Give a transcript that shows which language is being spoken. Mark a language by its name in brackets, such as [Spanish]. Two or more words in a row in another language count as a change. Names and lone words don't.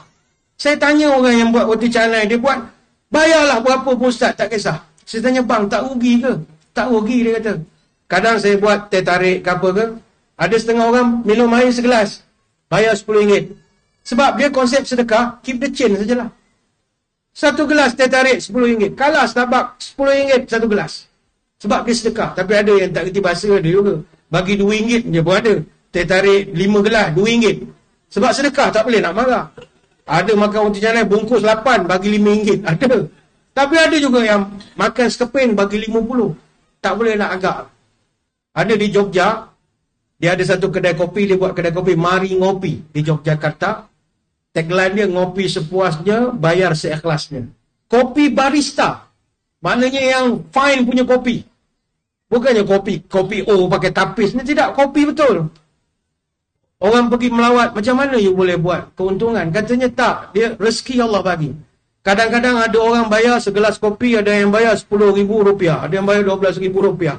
[Malay] Saya tanya orang yang buat roti canai, dia buat, bayarlah berapa pun ustaz, tak kisah. Saya tanya, bang, tak rugi ke? Tak rugi, dia kata. Kadang saya buat teh tarik ke apa ke, ada setengah orang minum air segelas, bayar RM10. Sebab dia konsep sedekah, [English] keep the change [Malay] sajalah. Satu gelas teh tarik RM10. Kalah Starbucks, RM10 satu gelas. Sebab dia sedekah. Tapi ada yang tak kerti bahasa, ada juga. Bagi RM2 je pun ada. Teh tarik 5 gelas, RM2. Sebab sedekah, tak boleh nak marah. Ada makan roti canai bungkus 8, bagi RM5. Ada. Tapi ada juga yang makan sekeping, bagi RM50. Tak boleh nak agak. Ada di Jogja, dia ada satu kedai kopi, dia buat kedai kopi Mari Ngopi di Yogyakarta. Tagline dia, ngopi sepuasnya, bayar seikhlasnya. Kopi barista. Maknanya yang fine punya kopi. Bukannya kopi O pakai tapis. Ini tidak, kopi betul. Orang pergi melawat, macam mana you boleh buat keuntungan? Katanya tak, dia rezeki Allah bagi. Kadang-kadang ada orang bayar segelas kopi, ada yang bayar RM10,000, ada yang bayar RM12,000.